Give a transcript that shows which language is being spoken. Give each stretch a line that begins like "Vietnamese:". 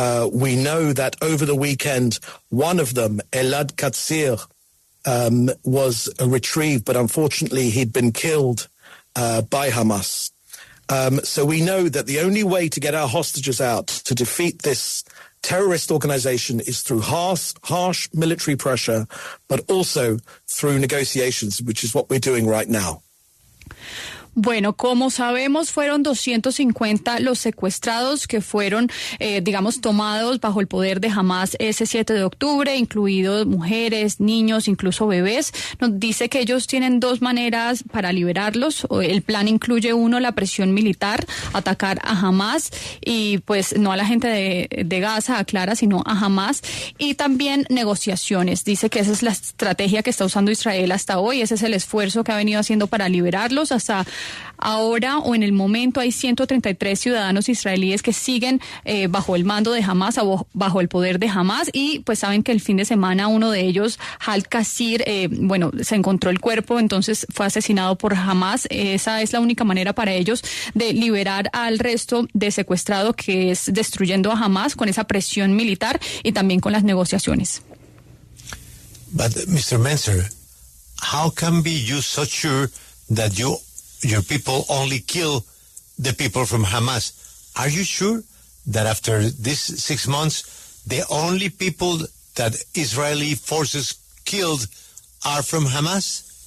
English: We know that over the weekend, one of them, Elad Katsir, was retrieved, but unfortunately he'd been killed by Hamas. So we know that the only way to get our hostages out, to defeat this terrorist organization, is through harsh military pressure, but also through negotiations, which is what we're doing right now.
Spanish: Bueno, como sabemos, fueron 250 los secuestrados que fueron, tomados bajo el poder de Hamas ese 7 de octubre, incluidos mujeres, niños, incluso bebés. Nos dice que ellos tienen 2 maneras para liberarlos. El plan incluye, uno, la presión militar, atacar a Hamas y pues no a la gente de Gaza, aclara, sino a Hamas, y también negociaciones. Dice que esa es la estrategia que está usando Israel hasta hoy, ese es el esfuerzo que ha venido haciendo para liberarlos. Hasta ahora o en el momento hay 133 ciudadanos israelíes que siguen bajo el mando de Hamas, bajo el poder de Hamas, y pues saben que el fin de semana uno de ellos, Al-Qasir, se encontró el cuerpo, entonces fue asesinado por Hamas. Esa es la única manera para ellos de liberar al resto de secuestrados, que es destruyendo a Hamas con esa presión militar y también con las negociaciones.
English: But, Mr. Mencer, how can be you so sure that your people only kill the people from Hamas? Are you sure that after this 6 months, the only people that Israeli forces killed are from Hamas?